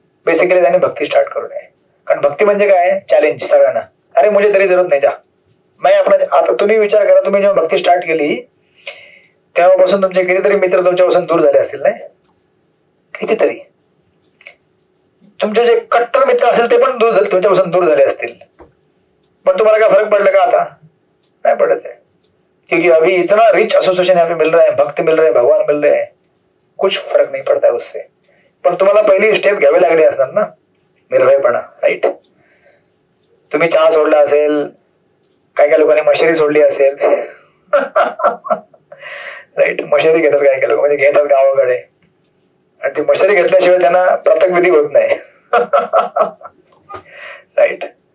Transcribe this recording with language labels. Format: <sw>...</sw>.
<mr>Basically त्याने भक्ती start करू नये. कारण भक्ती म्हणजे काय, चॅलेंज सगळ्यांना. अरे मुझे तरी जरूरत नाही, जा मैं आपण. आता तुम्ही विचार करा, तुम्ही जेव्हा भक्ती स्टार्ट केली तेव्हापासून तुमचे कितीतरी मित्र तुमच्यापासून दूर झाले असतील, नाही कितीतरी. तुमचे जे कट्टर मित्र असेल ते पण तुमच्यापासून दूर झाले असतील. पण तुम्हाला काय फरक पडला का,</mr> <hi>आता नहीं पड़ते, क्योंकि अभी इतना रिच एसोसिएशन यहाँ पे मिल रहा है, भक्त मिल रहे हैं, भगवान मिल रहे हैं, कुछ फर्क नहीं पड़ता है उससे.</hi> <mr>पण तुम्हाला पहिली स्टेप घ्यावी लागली असणार ना, निर्भयपणा, राईट. तुम्ही चहा सोडला असेल, काय काय लोकांनी मशेरी सोडली असेल, राईट. मशेरी घेतात काय काय लोक, म्हणजे घेतात गावाकडे, आणि ती मशेरी घेतल्याशिवाय त्यांना प्रातःविधी होत नाही, राईट.</mr>